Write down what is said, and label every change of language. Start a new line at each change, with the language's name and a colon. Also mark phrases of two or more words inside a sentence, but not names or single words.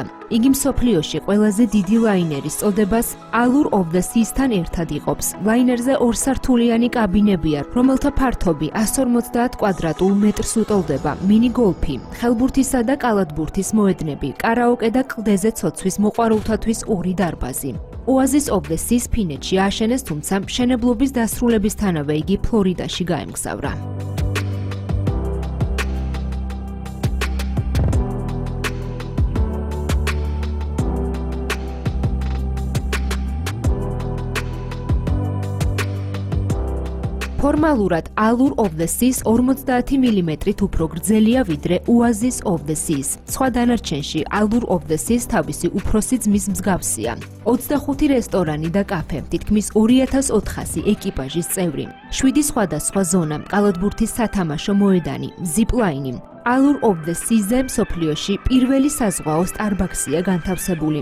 Georgian: იგი მსოფლიოში ყველაზე დიდი ლაინერის წოდებას Allure of the Seas-თან ერთად იყოფს. ლაინერზე ორსართულიანი კაბინებია, რომელთა ფართობი 150 კვადრატულ მეტრს უტოლდება. მინი-გოლფი, ხელბურთისა და კალათბურთის მოედნები, კარაოკე და კლდეზე ცოცვის მოყვარულთათვის 2 დარბაზი. Oasis of the Seas ფინეთში ააშენეს, თუმცა მშენებლობის დასრულებისთანავე იგი ფლორიდაში გაემგზავრა. ფორმალურად Allure of the Seas 50 მმ-ით უფრო გრძელია ვიდრე Oasis of the Seas. სხვა დანარჩენში Allure of the Seas თავისი უფროსი ძმის მსგავსია. 25 რესტორანი და კაფე, თითქმის 2400 ეკიპაჟის წევრი, 7 სხვადასხვა ზონა, კალათბურთის სათამაშო მოედანი, zipline. Allure of the Seas-ზე მსოფლიოში პირველი საზღვაო სტარბაქსია განთავსებული.